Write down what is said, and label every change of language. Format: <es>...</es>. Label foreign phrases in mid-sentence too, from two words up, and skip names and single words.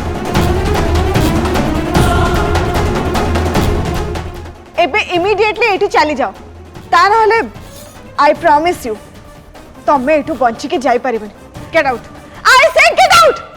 <or>ଏବେ ଇମିଡିଏଟଲି ଏଠି ଚାଲି ଯାଅ ତା ରହିଲେ</or> <en>I promise you</en> <or>ତମେ ଏଠୁ ବଞ୍ଚି କେ ଯାଇ ପାରିବନି।</or> <en>get out I say get out.</en>